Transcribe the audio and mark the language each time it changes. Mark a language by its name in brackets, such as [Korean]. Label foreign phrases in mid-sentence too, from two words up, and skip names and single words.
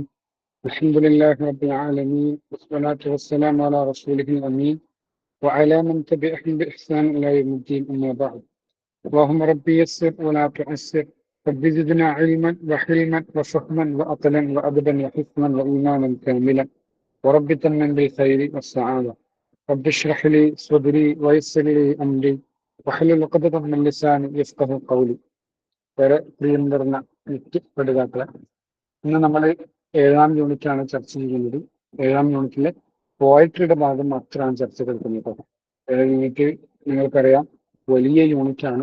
[Arabic] الحمد لله رب العالمين والصلاة والسلام على رسوله الأمين وعلى من تبعهم بإحسان إلى يوم الدين أما بعد. اللهم ربي يسر ولا تعسر. رب زدنا علما وحلما وفهما وأقلا وأدبا وحكما وإيمانا كاملا. ورب تمن بالخير والسعادة. رب اشرح لي صدري ويسر لي أمري واحلل عقدة من لساني يفقهوا قولي. [Malayalam] ഏറെ പ്രിയം നിറഞ്ഞ പഠിതാക്കളെ, ഇന്ന് നമ്മൾ 7-ാം യൂണിറ്റാണ് ചർച്ച ചെയ്യുന്നത്. 7-ാം യൂണിറ്റിലെ പോയട്രിയുടെ ഭാഗം മാത്രമാണ് ചർച്ച എടുക്കുന്നത്. 7 യൂണിറ്റ് നിങ്ങൾക്കറിയാം, വലിയ യൂണിറ്റാണ്.